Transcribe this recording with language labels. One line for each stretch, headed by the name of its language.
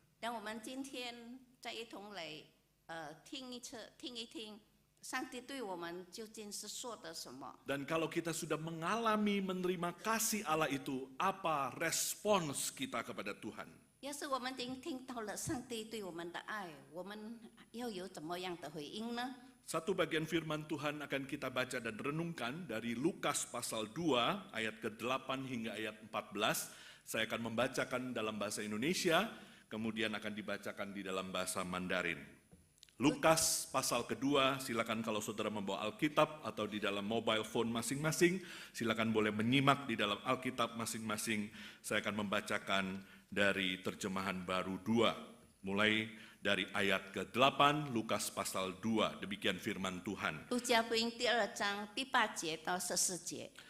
Chinese: 让我们今天再一同来听一听，上帝对我们究竟是说的什么？
Indonesian: Dan kalau kita sudah mengalami menerima kasih Allah itu, apa respons kita kepada Tuhan?
Chinese: 要是我们已经听到了上帝对我们的爱，我们要有怎么样的回应呢？
Indonesian: Satu bagian firman Tuhan akan kita baca dan renungkan dari Lukas pasal 2 ayat ke-8 hingga ayat 14. Saya akan membacakan dalam bahasa Indonesia, kemudian akan dibacakan di dalam bahasa Mandarin. Lukas pasal kedua, silakan kalau saudara membawa Alkitab atau di dalam mobile phone masing-masing, silakan boleh menyimak di dalam Alkitab masing-masing. Saya akan membacakan dari terjemahan baru 2, mulai dari ayat ke-8, Lukas pasal 2, demikian firman Tuhan.
Chinese: 路加福音第2章第8节到14节。